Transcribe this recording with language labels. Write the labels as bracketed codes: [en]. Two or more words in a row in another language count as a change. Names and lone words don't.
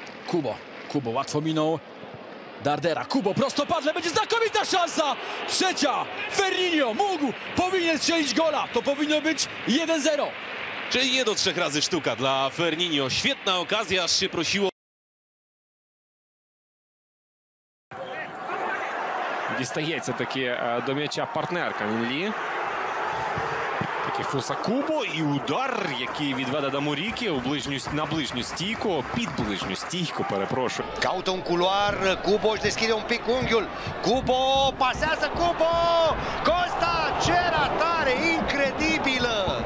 [pl] Kubo łatwo minął Dardera. Kubo prostopadle, będzie znakomita szansa! Trzecia! Ferninho powinien strzelić gola. To powinno być 1-0. Czyli nie do 3 razy sztuka dla Ferninho. Świetna okazja, aż się prosiło. [uk] Дістається таки до м'яча партнер Камінлі. Такий Фуса Кубо і удар, який відведе до Муріки на ближню стійку, під ближню стійку, перепрошую. [ro] Caută un culoar, Kubo își deschide un pic unghiul. Kubo pasează, Kubo! Costa, ce ratare incredibilă!